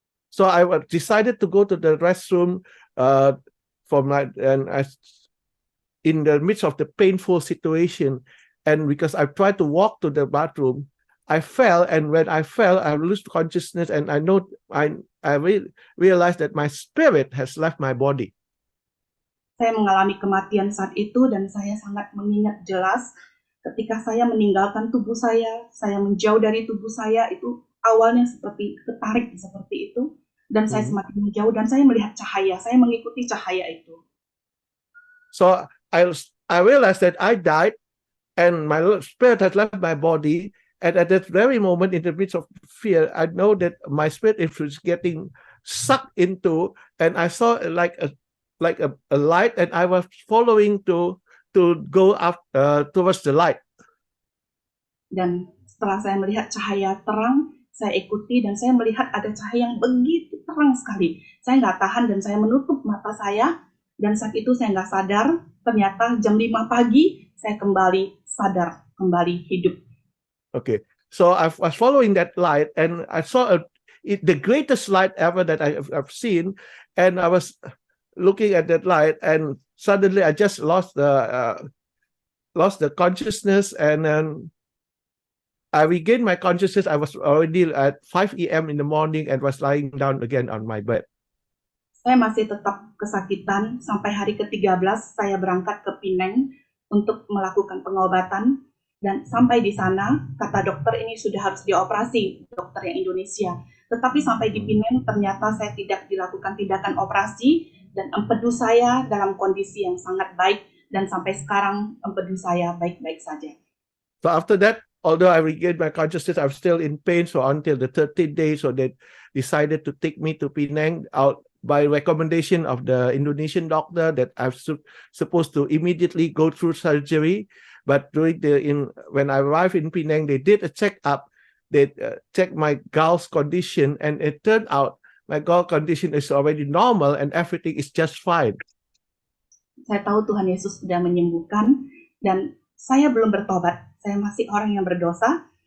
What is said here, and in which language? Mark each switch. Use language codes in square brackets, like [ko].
[en] So I decided to go to the restroom in the midst of the painful situation, and because I tried to walk to the bathroom, I fell, and when I fell, I lost consciousness, and I realized that my spirit has left my body. [id] Saya mengalami kematian saat itu, dan saya sangat mengingat jelas ketika saya meninggalkan tubuh saya menjauh dari tubuh saya, itu awalnya seperti ketarik seperti itu, dan saya semakin menjauh, dan saya melihat cahaya, saya mengikuti cahaya itu. [en] So I realized that I died, and my spirit has left my body. And at that very moment, in the midst of fear, I know that my spirit is getting sucked into, and I saw like a light, and I was following to go up towards the light. [id] Dan setelah saya melihat cahaya terang, saya ikuti, dan saya melihat ada cahaya yang begitu terang sekali. Saya nggak tahan, dan saya menutup mata saya, dan saat itu saya nggak sadar, ternyata jam 5 pagi, saya kembali sadar, kembali hidup. [en] Okay, so I was following that light, and I saw the greatest light ever that I've seen, and I was looking at that light, and suddenly I just lost the consciousness, and then I regained my consciousness. I was already at 5 a.m. in the morning and was lying down again on my bed. [id] Saya masih tetap kesakitan sampai hari ke-13 saya berangkat ke Penang untuk melakukan pengobatan. Dan sampai di sana, kata dokter ini sudah harus dioperasi, dokter yang Indonesia. Tetapi sampai di Penang, ternyata saya tidak dilakukan tindakan operasi, dan empedu saya dalam kondisi yang sangat baik, dan sampai sekarang empedu saya baik-baik saja. [en] So after that, although I regained my consciousness, I'm still in pain. So until the 13th day, so they decided to take me to Penang out by recommendation of the Indonesian doctor that I'm supposed to immediately go through surgery. But when I arrived in Penang, they did a check-up. They checked my gall's condition, and it turned out my gall condition is already normal, and everything is just fine. [id] Saya tahu Tuhan Yesus sudah menyembuhkan, dan saya belum bertobat. Saya masih orang yang berdosa.